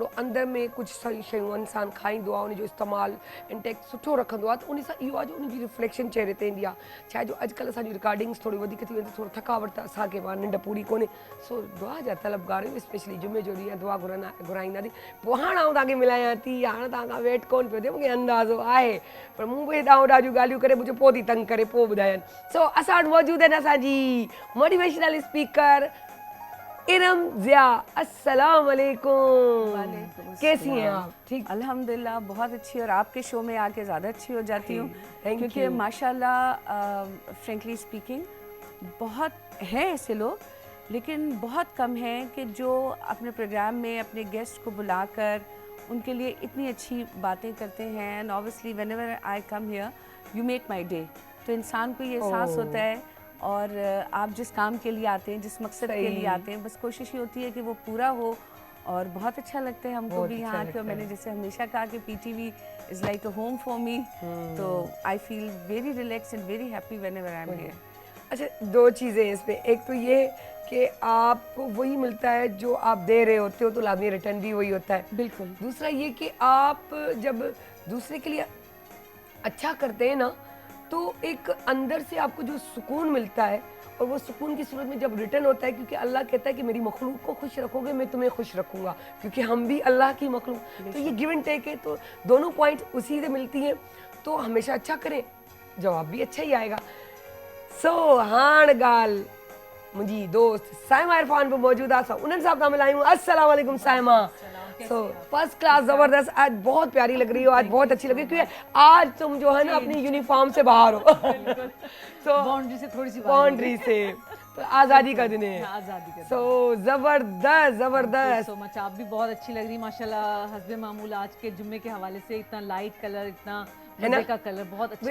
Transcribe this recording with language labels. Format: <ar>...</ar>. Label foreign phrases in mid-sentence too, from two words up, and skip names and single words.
<sd>अंदरि में कुझु सही शयूं इंसानु खाईंदो आहे उनजो इस्तेमालु इंटेक्ट सुठो रखंदो आहे त उन सां इहो आहे जो उनजी रिफ्लेक्शन चहिरे ते ईंदी आहे छा जो अॼुकल्ह असांजी रिकॉर्डिंग्स थोरी वधीक थी वेंदी थोरो थकावट त असांखे निंड पूरी कोन्हे सो दुआ जा तलबगार आहियूं स्पेशली जुमे जो ॾींहुं दुआ घुराईंदा थी पोइ हाणे आउं तव्हांखे मिलायां थी हाणे तव्हां खां वेट कोन पियो थिए मूंखे अंदाज़ो आहे पर मूं बि हेॾां होॾां जूं ॻाल्हियूं करे मुंहिंजो पोइ थी तंग करे पोइ ॿुधायनि सो असां वटि मौजूदु आहिनि असांजी</sd> <en>motivational speaker</en> <sd>इरम ज़िया।</sd> <ur>السلام علیکم۔ کیسی ہیں آپ؟ ٹھیک الحمدللہ بہت اچھی اور آپ کے شو میں آ کے زیادہ اچھی ہو جاتی ہوں کیونکہ you. ماشاءاللہ</ur> <en>frankly speaking</en> <ur>بہت ہیں ایسے لوگ لیکن بہت کم ہیں کہ جو اپنے پروگرام میں اپنے گیسٹ کو بلا کر ان کے لیے اتنی اچھی باتیں کرتے ہیں</ur> <en>and obviously whenever I come here you make my day</en> <ur>تو انسان کو یہ احساس ہوتا ہے اور آپ جس کام کے لیے آتے ہیں جس مقصد کے لیے آتے ہیں بس کوشش یہ ہوتی ہے کہ وہ پورا ہو اور بہت اچھا لگتا ہے ہم کو بھی یہاں آ کے میں نے جیسے ہمیشہ کہا کہ</ur> <en>PTV is like a home for me</en> <ur>تو</ur> <en>I feel very relax and very happy whenever I am here.</en> <ur>اچھا دو چیزیں ہیں اس میں ایک تو یہ کہ آپ کو وہی ملتا ہے جو آپ دے رہے ہوتے ہو تو لازمی ریٹرن بھی وہی ہوتا ہے بالکل. دوسرا یہ کہ آپ جب دوسرے کے لیے اچھا کرتے ہیں نا تو ایک اندر سے آپ کو جو سکون ملتا ہے اور وہ سکون کی صورت میں جب ریٹرن ہوتا ہے کیونکہ اللہ کہتا ہے کہ میری مخلوق کو خوش رکھو گے میں تمہیں خوش رکھوں گا کیونکہ ہم بھی اللہ کی مخلوق تو یہ</ur> <en>give and take</en> <ur>ہے تو دونوں پوائنٹ اسی سے ملتی ہیں تو ہمیشہ اچھا کریں جواب بھی اچھا ہی آئے گا.</ur> <sd>सो हाण ॻाल्हि मुंहिंजी दोस्त साइमा इरफान पे मौजूद आहे उन्हनि सां था मिलायूं। अस्सलाम वालेकुम साइमा।</sd> <ur>سو</ur> <en>first class</en> <ur>زبردست آج بہت پیاری لگ رہی ہو آج بہت اچھی لگ رہی ہے کیونکہ آج تم جو ہے نا اپنی یونیفارم سے باہر ہو تو باؤنڈری سے تھوڑی سی باؤنڈری سے تو آزادی کا دن ہے آزادی کا سو زبردست زبردست</ur> <en>so much</en> <ur>آپ بھی بہت اچھی لگ رہی ماشاءاللہ حسب معمول آج کے جمعے کے حوالے سے اتنا لائٹ کلر اتنا مزے کا کلر بہت اچھا</ur>